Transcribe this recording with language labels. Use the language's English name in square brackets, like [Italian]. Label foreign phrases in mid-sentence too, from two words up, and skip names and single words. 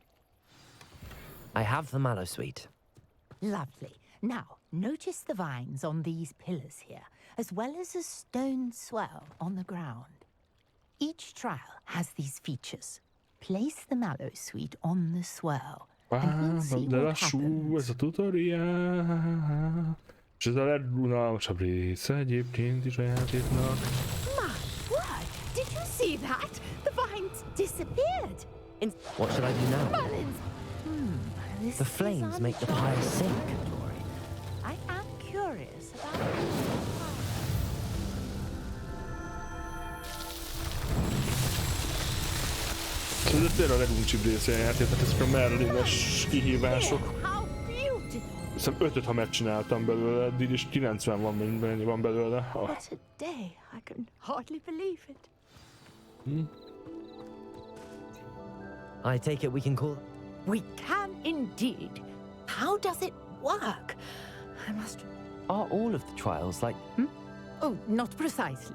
[English] I have the Mallowsweet. Lovely. Now, notice the vines on these pillars here, as well as a stone swell on the ground. Each trial has these features. Place the Mallowsweet on the swell, and we'll see [Hungarian] De [English] what [Hungarian] lassú [English] happens. [Hungarian] ez a tutoriál. És ez a legunalmasabb része egyébként is a játéknak. [English] My word! Did you see that? The vines disappeared. What should I do now? Merlin's... this The is flames make the fire sink. I am curious about... [Hungarian] Ez tényleg a leguncsibb része a játéknak, ezek a Merlin-es kihívások. [English] How beautiful! [Hungarian] Hiszem 5-öt, ha megcsináltam belőle, eddig is 90 van, mennyi van belőle. [English] What a day! I can hardly believe it. I take it we can call... We can indeed. How does it work? I must... Are all of the trials like... Oh, not precisely.